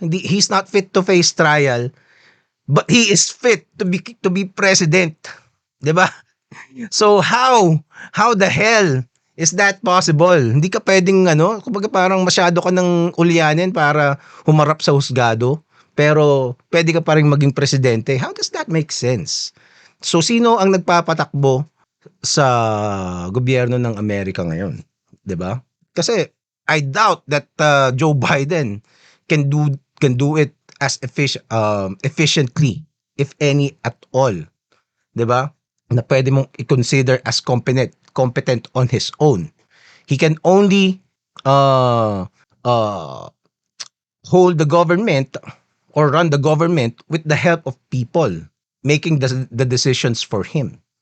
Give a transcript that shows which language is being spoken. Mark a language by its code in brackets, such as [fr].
[en] He's not fit to face trial, but he is fit to be president. 'Di ba? So how the hell is that possible? [tl] Hindi ka pwedeng kumbaga parang masyado ka ng ulyanin para humarap sa husgado, pero pwede ka pa ring maging presidente. [en] How does that make sense? [tl] So sino ang nagpapatakbo sa gobyerno ng Amerika ngayon, 'di ba? [en] Kasi I doubt that Joe Biden can do it as efficiently, if any at all, 'di ba? [tl] Na pwede mong i-consider [en] as competent on his own. He can only hold the government or run the government with the help of people making the decisions for him.